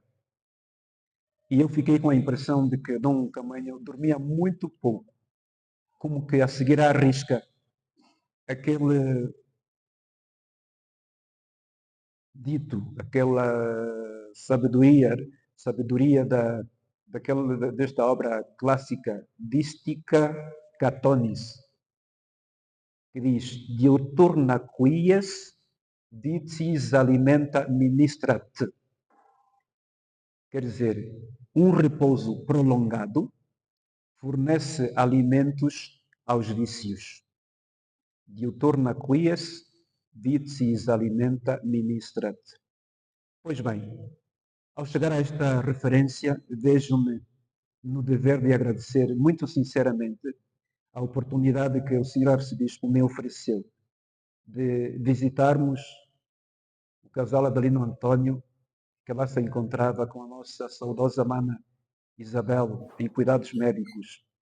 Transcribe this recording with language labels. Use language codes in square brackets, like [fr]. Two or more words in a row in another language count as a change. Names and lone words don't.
[pt] E eu fiquei com a impressão de que Dom Camanho dormia muito pouco, como que a seguir à risca aquele dito, aquela sabedoria desta obra clássica, Dística Catonis, que diz, [la] diuturna quies vitis alimenta ministrat. [pt] Quer dizer, um repouso prolongado fornece alimentos aos vícios. [la] Diuturna quies vitis alimenta ministrat. [pt] Pois bem, ao chegar a esta referência, vejo-me no dever de agradecer muito sinceramente a oportunidade que o Sr. Arcebispo me ofereceu de visitarmos o casal Adelino Antônio, que lá se encontrava com a nossa saudosa mana Isabel, em cuidados médicos.